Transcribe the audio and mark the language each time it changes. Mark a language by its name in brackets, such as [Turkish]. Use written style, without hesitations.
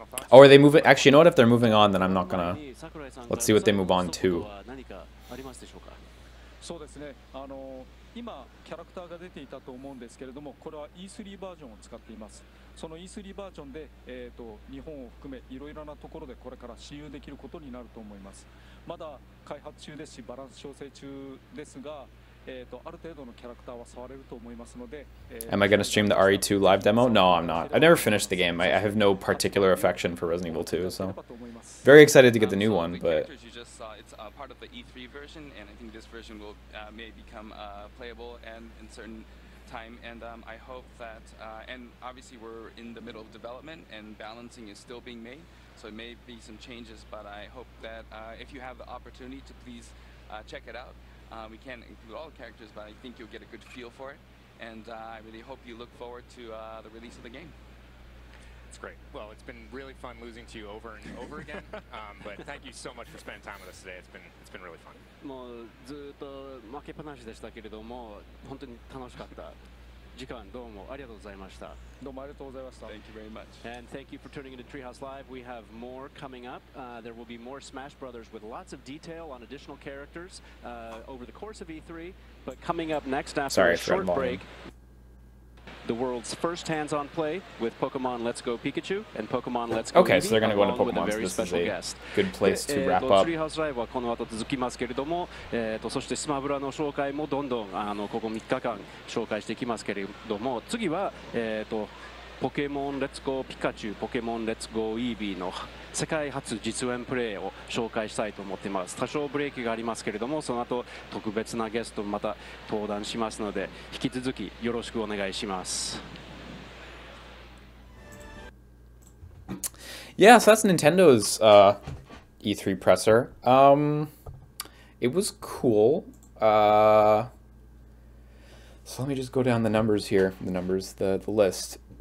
[English] Oh, are they moving? Actually, you know what? If they're moving on, then I'm not gonna. Let's see what they move on to. [Japanese] そうですね。今キャラクターが出ていたと思うんですけれども、これは E3 バージョンを使っています。その E3 バージョンで、日本を含めいろいろなところでこれから使用できることになると思います。まだ開発中ですし、バランス調整中ですが、ある程度のキャラクターは触れると思いますので。 [English] Am I going to stream the RE2 live demo? No, I'm not. I never finished the game. I have no particular affection for Resident Evil 2, so very excited to get the new one, but. It's part of the E3 version, and I think this version will may become playable and in certain time. And I hope that, and obviously we're in the middle of development, and balancing is still being made, so it may be some changes. But I hope that if you have the opportunity to please check it out. We can't include all the characters, but I think you'll get a good feel for it, and I really hope you look forward to the release of the game. It's great. Well, it's been really fun losing to you over and over again. But thank you so much for spending time with us today. It's been really fun. [Japanese] もうずっと負けっぱなしでしたけれども、本当に楽しかった。時間どうもありがとうございました。どうもありがとうございました。 [English] Thank you very much. And thank you for tuning into Treehouse Live. We have more coming up. There will be more Smash Brothers with lots of detail on additional characters over the course of E3. But coming up next after a short break, the world's first hands-on play with Pokemon Let's Go Pikachu and Pokemon Let's Go Okay, so they're going to go into Pokemon, Pokemon, so this is a good place to wrap up. [Japanese] Treehouse Live はこの後続きますけれども、そしてスマブラの紹介もどんどんここ3日間紹介していきますけれども、次はポケモンレッツゴーピカチュウ、ポケモンレッツゴーイービーの世界初実演プレイを紹介したいと思っています。多少ブレーキがありますけれども、その後特別なゲストまた登壇しますので、引き続きよろしくお願いします。 [English] Yeah, so that's Nintendo's E3 presser. It was cool. So let me just go down the numbers here. The list.